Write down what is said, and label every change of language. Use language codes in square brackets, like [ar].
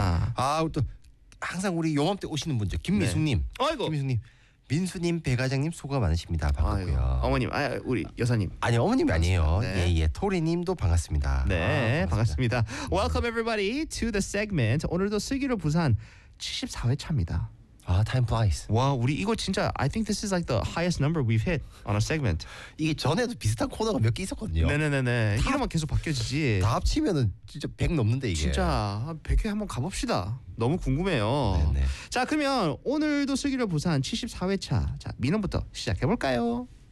[ko] 아, 또 항상 우리 요맘때 오시는 분죠, 김민수님. 네. 아이고, 김민수님. 민수님, 배과장님 수고가 많으십니다. 반갑고요. 아이고, 어머님, 아, 우리 여사님. 아니, 어머님이 아니에요. 네. 예, 예. 토리님도 반갑습니다. 네, 아, 반갑습니다. [en] Welcome everybody to the segment. [ko] 오늘도 슬기로 부산 74회차입니다. [en] 아, time flies. [ko] 와, 우리 이거 진짜 [en] I think this is like the highest number we've hit on a segment. [ko] 이게 전에도 비슷한 코너가 몇 개 있었거든요. 네네네네. 이름만 계속 바뀌어지지. 다 합치면은 진짜 100 넘는데 이게. 진짜 100회 한번 가봅시다. 너무 궁금해요. 네네. 자, 그러면 오늘도 슬기로 부산 74회차. 자, 민원부터 시작해볼까요?